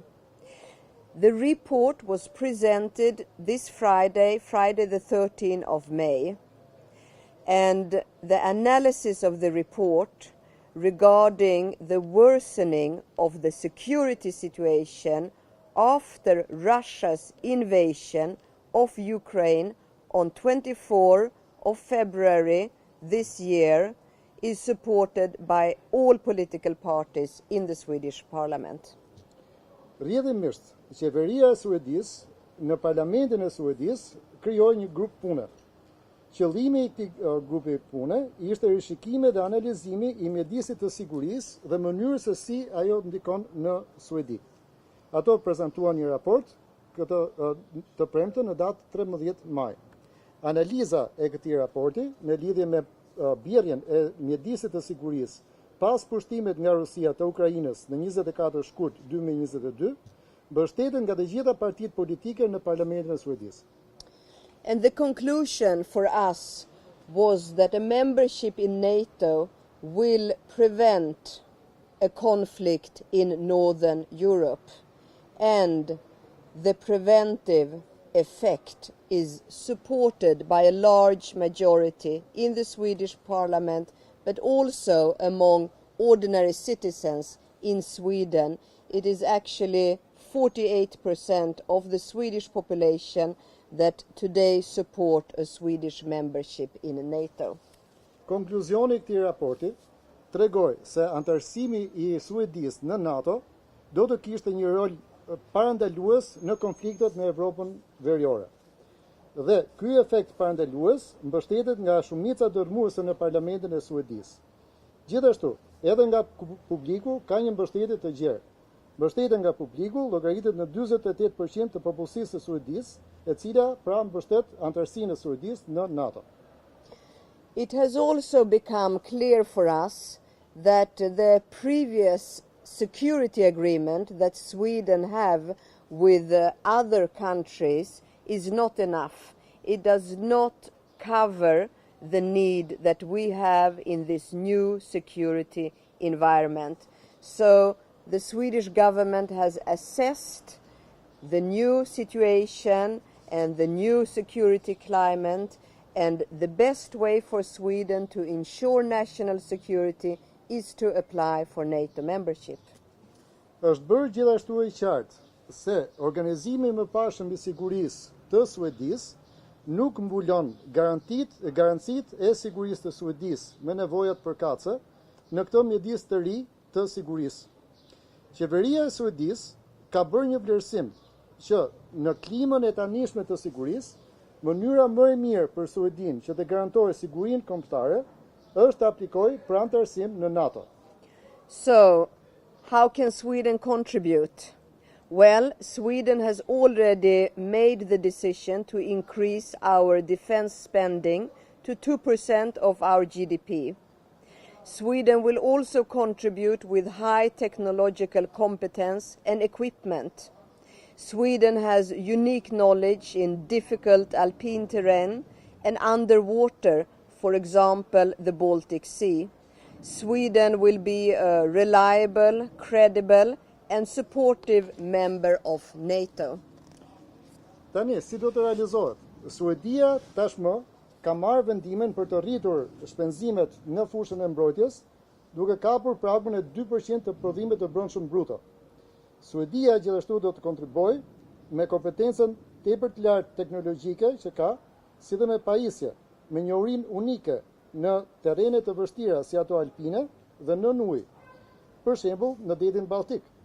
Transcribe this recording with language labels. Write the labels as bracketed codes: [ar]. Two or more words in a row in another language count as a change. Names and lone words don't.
[en] The report was presented this Friday the 13th of May, and the analysis of the report regarding the worsening of the security situation after Russia's invasion of Ukraine on 24 of February this year is supported by all political parties in the Swedish Parliament. [sq] Rrjedhimisht, qeveria e Suedisë në Parlamentin e Suedisë krijoi një grup pune. Qëllimi i këtij grupi pune ishte rishikimi dhe analizimi i mjedisit të sigurisë dhe mënyrës se si ajo ndikon në Suedi. Ato prezantuan një raport të premte në datë 13 maj. Analiza e këtij raporti në lidhje me bjerrjen e mjedisit të sigurisë pas pushtimit nga Rusia të Ukrainës në 24 shkurt 2022, mbështeten nga të gjitha partitë politike në Parlamentin e Suedisë. [en] And the conclusion for us was that a membership in NATO will prevent a conflict in Northern Europe, and the preventive effect is supported by a large majority in the Swedish parliament, but also among ordinary citizens in Sweden. It is actually 48% of the Swedish population that today support a Swedish membership in NATO. [sq] Konkluzioni i këtij raporti tregoi se antarësimi i Suedisë në NATO do të kishte një rol parandalues në konfliktet në Evropën Veriore. Dhe ky efekt parandalues mbështetet nga shumica dërmuese në parlamentin e Suedisë. Gjithashtu, edhe nga publiku ka një mbështetje të gjerë. Mbështetja nga publiku llogaritet në 48% të popullsisë së Suedisë, e cila pra mbështet antarësinë e Suedisë në NATO. [en] It has also become clear for us that the previous security agreement that Sweden have with other countries is not enough. It does not cover the need that we have in this new security environment. So the Swedish government has assessed the new situation and the new security climate, and the best way for Sweden to ensure national security is to apply for NATO membership. [sq] Është bërë gjithashtu e qartë se organizimi i mëparshëm i sigurisë të Suedisë nuk mbulon garancitë e sigurisë të Suedisë me nevojat përkatëse në këtë mjedis të ri të sigurisë. Qeveria e Suedisë ka bërë një vlerësim që në klimën e tanishme të sigurisë, mënyra më e mirë për Suedinë që të garantojë sigurinë kombëtare është të aplikojë për antarësim në NATO. [en] So, how can Sweden contribute? Well, Sweden has already made the decision to increase our defense spending to 2% of our GDP. Sweden will also contribute with high technological competence and equipment. Sweden has unique knowledge in difficult alpine terrain and underwater, for example, the Baltic Sea. Sweden will be a reliable, credible and supportive member of NATO. [sq] Tani, si do të realizohet? Suedia tashmë ka marrë vendimin për të rritur shpenzimet në fushën e mbrojtjes, duke kapur pragun e 2% të prodhimit të brendshëm bruto. Suedia gjithashtu do të kontribuojë me kompetencën tepër të lartë teknologjike që ka, si dhe me pajisje, me njohurinë unike në terrene të vështira si ato alpine dhe nën ujë, për shembull në detin Baltik.